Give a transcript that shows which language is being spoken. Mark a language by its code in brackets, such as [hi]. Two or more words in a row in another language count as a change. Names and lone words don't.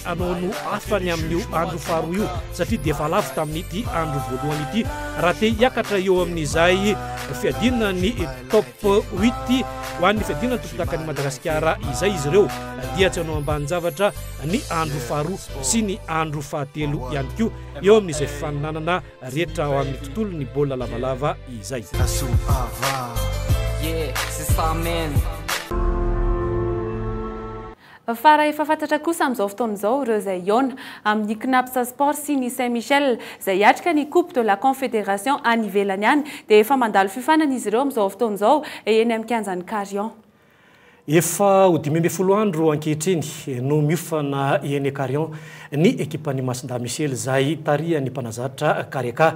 [mg] anao no afany amin'io andro faharoa io satria dia efa lafo tamin'ity andro voalohany ity raha te hiakatra eo amin'izay fiadina ny top 8 ho an'ny fiadina ny tompotakany Madagasikara izay izy ireo dia tsy anao ambanin-javatra ny andro faharoa sy ny andro fahatelo ihany koa eo amin'izay fifaninanana rehetra ao amin'ny tontolo ny baolina lavalava izay. [fr] Yeah, c'est ça, man. [mg] Fa raha efa fantatra kosa amin'izao fotoana izao ireo izay iona amin'ny Knapsa Sport sy ny Saint-Michel izay hiatrika ny Coupe de la Confédération any ivelany any dia efa mandalo fifanana izy ireo amin'izao fotoana izao eny amin'ny kianjan'ny Carillon. Efa ho 12 andro ankehitriny no miofana eny Carillon ny ekipan'ny Masinda Michel izay taria ny mpanazatra Kariaka.